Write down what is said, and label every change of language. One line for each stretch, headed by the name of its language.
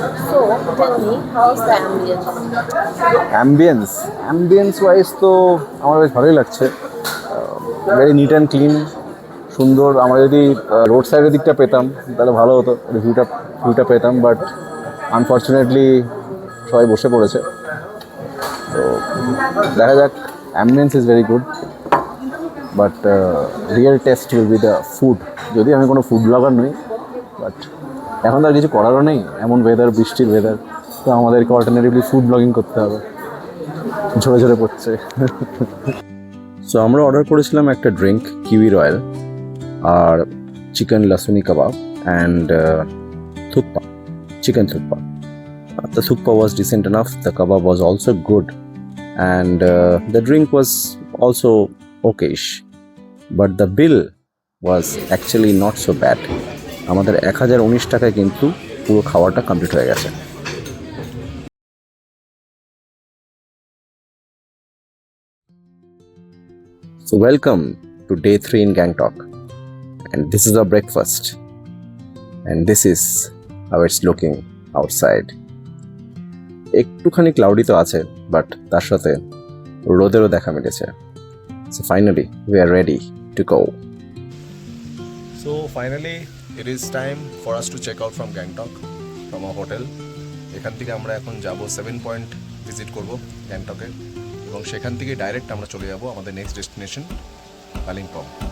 English: So tell me, how's the ambience?
Bangla: Ambience wise তো আমার বেশ ভালোই লাগছে,
English: very neat and clean,
Bangla: সুন্দর। আমরা যদি রোড সাইডের দিকটা পেতাম তাহলে ভালো হতো, ভিউটা পেতাম, বাট আনফর্চুনেটলি সবাই বসে পড়েছে। তো দেখা যাক,
English: Ambience is very good, but real test will be the food.
Bangla: যদি আমি কোনো ফুড ব্লগার নই, বাট এখন তো আর কিছু করারও নেই, এমন ওয়েদার, বৃষ্টির ওয়েদার, তো আমাদেরকে অল্টারনেটিভলি ফুড ব্লগিং করতে হবে, ঝরে ঝরে পড়ছে। সো আমরা অর্ডার করেছিলাম একটা drink, kiwi royal, আর chicken lasooni kebab and thukpa, chicken thukpa.
English: The thukpa was decent enough, the kebab was also good, and the drink was also okayish, but the bill was actually not so bad.
Bangla: আমাদের 1019 টাকায় কিন্তু পুরো খাওয়াটা complete হয়ে গেছে।
English: So welcome to day 3 in Gangtok, and this is our breakfast, and this is how it's looking outside.
Bangla: একটুখানি cloudy তো আছে, বাট তার সাথে রোদেরও দেখা মিলেছে।
English: So finally we are ready to go. So finally it is time for us to check out from Gangtok, from a hotel.
Bangla: এখান থেকে আমরা এখন যাব 7 পয়েন্ট ভিজিট করব গ্যাংটকে, এবং সেখান থেকে ডাইরেক্ট আমরা চলে যাব আমাদের নেক্সট ডেস্টিনেশন কালিম্পং।